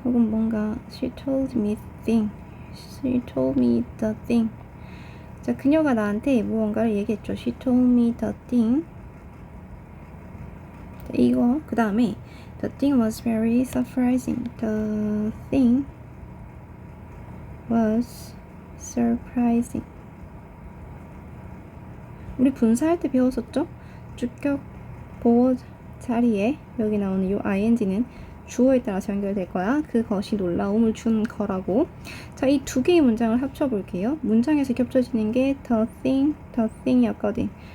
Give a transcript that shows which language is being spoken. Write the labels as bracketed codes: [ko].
[ko] 혹은 뭔가 [en] she told me thing. She told me the thing. [ko] 자, 그녀가 나한테 무언가를 얘기했죠. [en] She told me the thing. [ko] 자, 이거 그 다음에 [en] the thing was very surprising. The thing was surprising. [ko] 우리 분사할 때 배웠었죠? 주격 보호 자리에 여기 나오는 이 ing는 주어에 따라서 연결될 거야. 그것이 놀라움을 준 거라고. 자, 이 두 개의 문장을 합쳐볼게요. 문장에서 겹쳐지는 게 the thing이었거든.